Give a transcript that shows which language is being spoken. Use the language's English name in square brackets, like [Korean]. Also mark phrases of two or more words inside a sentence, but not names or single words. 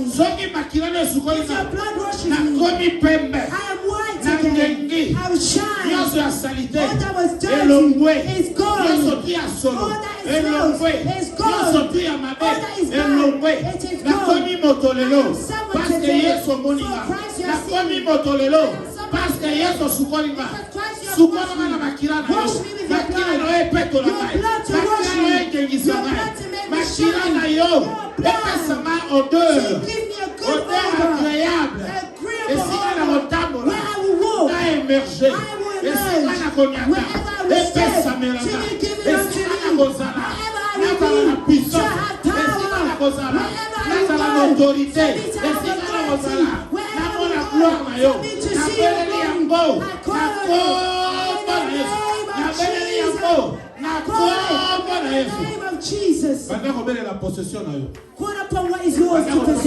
[English] If your blood washes me, I am white again. I will shine. All that was dirty is gone. All that is lost is gone. All that is bad, it is gone. I am someone today. For Christ you have seen me. [French] Parce que [Lingala] Yesu sukoli nga sukoli nga na makila na yo makila na yo peto na mai makila na yo gengisa mai makila na yo epesa ma odeur agréable esika na motambo na émerger esika na konyata epesa melanga esika na kozala nazala na puissance esika na kozala nazala na autorité esika na kozala namona gloire na yo nabeleli yango nakomba na Yesu nabeleli yango nakomba na Yesu banda kobelela possession na yo [English] call upon what is yours to possess.